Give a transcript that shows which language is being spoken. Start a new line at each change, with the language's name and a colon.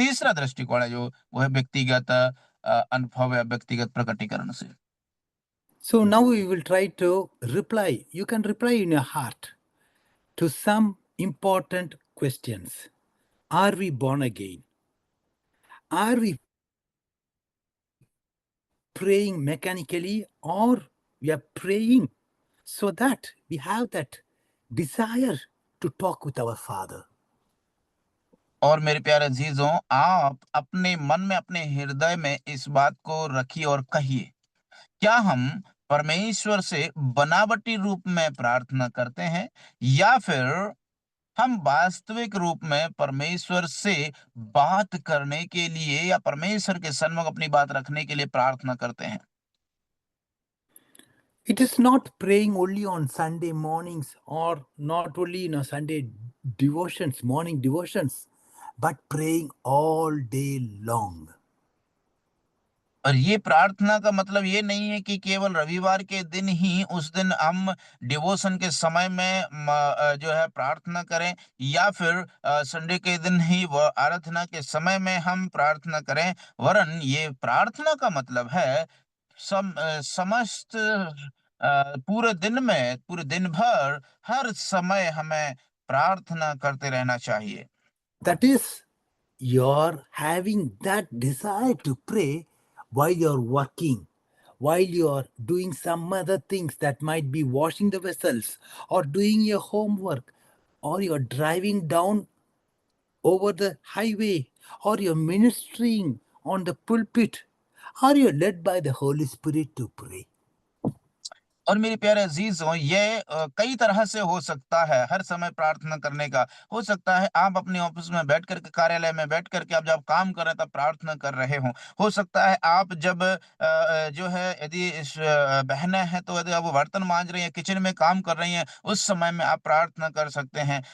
Hindi: तीसरा दृष्टिकोण है जो वो है व्यक्तिगत अनुभव या व्यक्तिगत प्रकटीकरण से।
English: So now we will try to reply. You can reply in your heart to some important questions. Are we born again? Are we praying mechanically, or we are praying so that we have that desire to talk with our Father?
Hindi: और मेरे प्यारे अजीजों, आप अपने मन में, अपने हृदय में इस बात को रखिए और कहिए, क्या हम परमेश्वर से बनावटी रूप में प्रार्थना करते हैं, या फिर हम वास्तविक रूप में परमेश्वर से बात करने के लिए या परमेश्वर के सन्मुख अपनी बात रखने के लिए प्रार्थना करते हैं।
English: It is not praying only on Sunday mornings, or not only in a Sunday devotions, morning devotions, but praying all day long.
Hindi: और ये प्रार्थना का मतलब ये नहीं है कि केवल रविवार के दिन ही उस दिन हम डिवोशन के समय में जो है प्रार्थना करें, या फिर संडे के दिन ही वह आराधना के समय में हम प्रार्थना करें। वरन ये प्रार्थना का मतलब है समस्त पूरे दिन में, पूरे दिन भर, हर समय हमें प्रार्थना करते रहना चाहिए।
English: That is, you're having that desire to pray while you're working, while you are doing some other things that might be washing the vessels or doing your homework or you're driving down over the highway or you're ministering on the pulpit or you're led by the Holy Spirit to pray.
Hindi: और मेरे प्यारे अजीजों, ये कई तरह से हो सकता है हर समय प्रार्थना करने का। हो सकता है आप अपने ऑफिस में बैठ कर के, कार्यालय में बैठ कर के आप जब काम कर रहे हैं तब प्रार्थना कर रहे हों। हो सकता है आप जब जो है यदि बहनें हैं तो यदि आप वो बर्तन मांज रही हैं, किचन में काम कर रही हैं, उस समय में आप प्रार्थना कर सकते हैं।